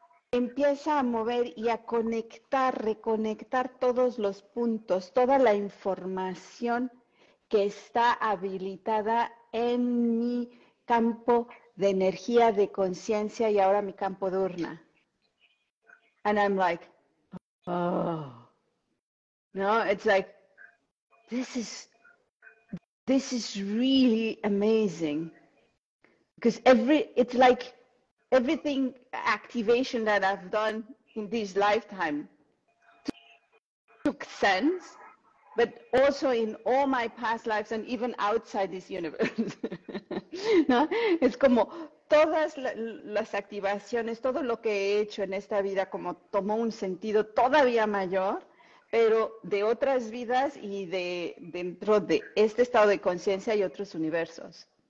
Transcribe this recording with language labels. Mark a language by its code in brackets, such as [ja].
[es] Empieza a mover y a conectar, reconectar todos los puntos, toda la información que está habilitada en mi campo de energía, de conciencia y ahora mi campo dUr-Rna. [en] And I'm like, oh, no, it's like, this is really amazing, because it's like everything activation that I've done in this lifetime took sense, but also in all my past lives and even outside this universe. [es] ¿No? Es como todas las activaciones, todo lo que he hecho en esta vida como tomó un sentido todavía mayor, pero de otras vidas y dentro de este estado de conciencia y otros universos.